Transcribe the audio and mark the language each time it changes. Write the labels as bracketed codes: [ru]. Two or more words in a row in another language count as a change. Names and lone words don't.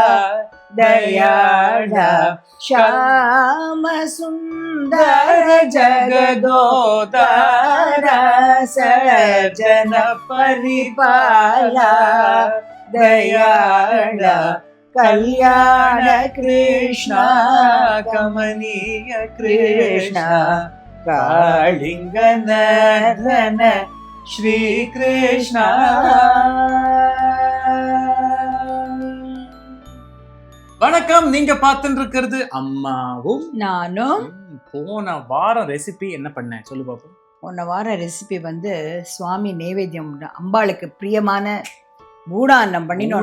[sa] दयाळा श्याम सुंदर जगदोदारा सजन परिपाला दयाळा कल्याण कृष्णा कमनीय कृष्णा कालिंग नर्दन श्री कृष्णा. [ta] வணக்கம். நீங்க பார்த்துட்டு இருக்கிறது அம்மாவும் நானும். போன வாரம் ரெசிபி என்ன பண்ணேன் சொல்லு பாப்போம். போன வாரம் ரெசிபி வந்து சுவாமி நைவேத்தியம் அம்பாளுக்கு பிரியமான பூடான்னம் பண்ணினோம்.